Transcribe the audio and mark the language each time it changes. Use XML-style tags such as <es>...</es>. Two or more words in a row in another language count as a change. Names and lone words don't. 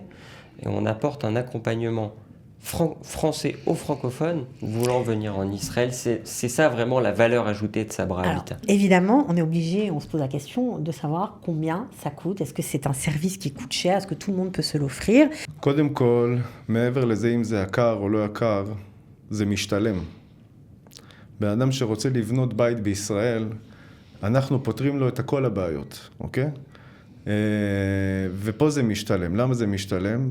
<fr>Et on apporte un accompagnement français aux francophones voulant venir en Israël. C'est ça vraiment la valeur ajoutée de Sabra Habitat. Évidemment, on est obligé, on se pose la question de savoir combien ça coûte. Est-ce que c'est un service qui coûte cher? Est-ce que tout le monde peut se l'offrir?</fr> <he>קודם כל, מעבר לזה אם זה יקר או לא יקר, זה משתלם. בן אדם שרוצה לבנות בית בישראל, אנחנו פותרים לו את כל הבעיות, אוקיי? ופה זה משתלם. למה זה משתלם?</he>